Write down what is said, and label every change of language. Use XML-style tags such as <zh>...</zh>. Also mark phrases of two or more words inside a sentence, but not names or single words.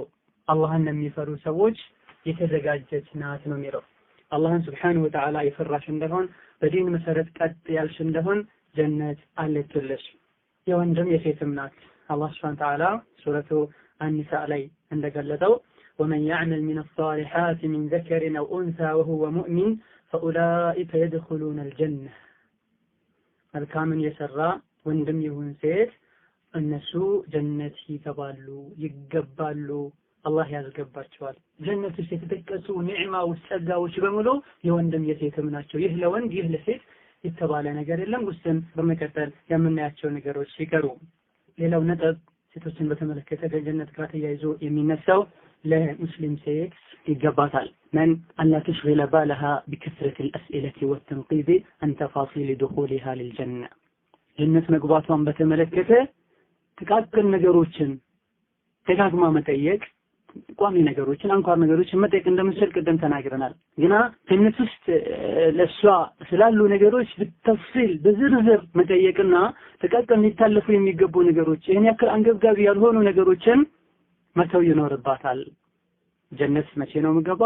<am>አላህን ለሚፈሩ ሰዎች የተዘጋጀች ናት ነው የሚለው። አላህን</am> <ar>سبحانه وتعالى</ar> <am>የፈራሽ እንደሆን በዲን መሰረት ቀጥ ያልሽ እንደሆን ጀነት አለችልሽ። የወንድም የሴትም ናት። አላህ</am> <ar>سبحانه وتعالى</ar> <am>ሱረቱ አኒሳ ላይ እንደገለጠው</am> <ar>ومن يعمل من الصالحات من ذكر أو أنثى وهو مؤمن فأولئك يدخلون الجنة</ar> <am>መልካምን የሰራ ወንድም ይሁን ሴት እነሱ ጀነት ይገባሉ ይገባሉ፣ አላህ ያስገባቸዋል። ጀነት ውስጥ የተጠቀሱ ኒዕማዎች ጸጋዎች በሙሉ የወንድም የሴትም ናቸው። ይህ ለወንድ ይህ ለሴት የተባለ ነገር የለም። ውስን በመቀጠል የምናያቸው ነገሮች ሲቀሩ ሌላው ነጥብ ሴቶችን በተመለከተ ከጀነት ጋር ተያይዞ የሚነሳው ለሙስሊም ሴት ይገባታል</am> <ar>من أن لا تشغل بالها بكثرة الأسئلة والتنقيب عن تفاصيل دخولها للجنة</ar> <am>ጀነት መግባቷን በተመለከተ ጥቃቅን ነገሮችን ደጋግማ መጠየቅ፣ ቋሚ ነገሮችን አንኳር ነገሮችን መጠየቅ እንደምትችል ቅድም ተናግረናል። ግና ጀነት ውስጥ ለሷ ስላሉ ነገሮች በተፍሲል በዝርዝር መጠየቅና ጥቃቅን ሊታለፉ የሚገቡ ነገሮች ይሄን ያክል አንገብጋቢ ያልሆኑ ነገሮችን መተው ይኖርባታል። ጀነት መቼ ነው የምገባው?</am>